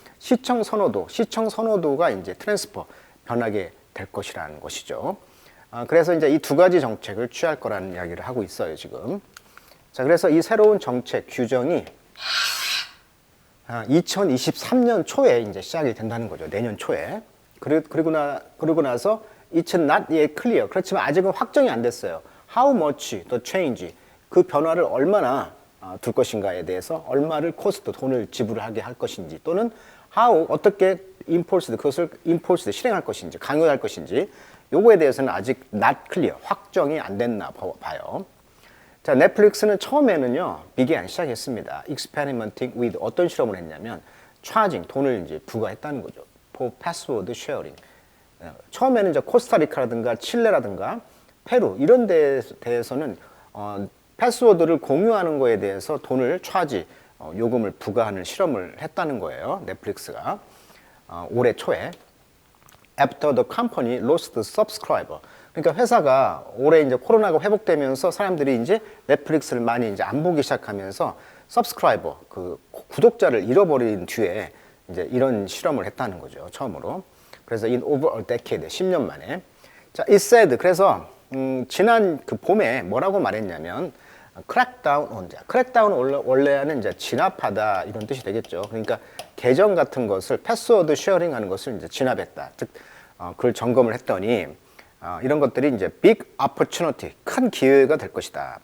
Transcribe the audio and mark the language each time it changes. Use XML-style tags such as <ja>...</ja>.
<ko>시청 선호도가 이제 트랜스퍼, 변하게 될 것이라는 것이죠. 그래서 이제 이 두 가지 정책을 취할 거라는 이야기를 하고 있어요, 지금. 자, 그래서 이 새로운 정책 규정이 2023년 초에 이제 시작이 된다는 거죠. 내년 초에. 그리고 나서</ko> <en>it's not yet clear.</en> <ko>그렇지만 아직은 확정이 안 됐어요.</ko> <en>How much the change,</en> <ko>그 변화를 얼마나 둘 것인가에 대해서, 얼마를 코스트, 돈을 지불하게 할 것인지, 또는 how, 어떻게 그것을 실행할 것인지, 강요할 것인지, 요거에 대해서는 아직</ko> <en>not clear,</en> <ko>확정이 안 됐나 봐요. 자, 넷플릭스는 처음에는요, 시작했습니다.</ko> <en>experimenting with,</en> <ko>어떤 실험을 했냐면, charging, 돈을 이제 부과했다는 거죠.</ko> <en>for password sharing.</en> <ko>처음에는 이제 코스타리카라든가 칠레라든가 페루 이런 데에서는 패스워드를 공유하는 거에 대해서 돈을 요금을 부과하는 실험을 했다는 거예요. 넷플릭스가 올해 초에.</ko> <en>After the company lost subscriber.</en> <ko>그러니까 회사가 올해 이제 코로나가 회복되면서 사람들이 이제 넷플릭스를 많이 이제 안 보기 시작하면서 subscriber, 그 구독자를 잃어버린 뒤에 이제 이런 실험을 했다는 거죠, 처음으로. 그래서</ko> <en>in over a decade,</en> <ko>10년 만에. 자,</ko> <en>it said,</en> <ko>그래서 지난 그 봄에 뭐라고 말했냐면</ko> <en>crackdown on,</en> <ko>crackdown 원래는 이제 진압하다 이런 뜻이 되겠죠. 그러니까 계정 같은 것을 패스워드 쉐어링하는 것을 이제 진압했다. 즉 그걸 점검을 했더니 이런 것들이 이제</ko> <en>big opportunity,</en> <ko>큰 기회가 될 것이다.</ko>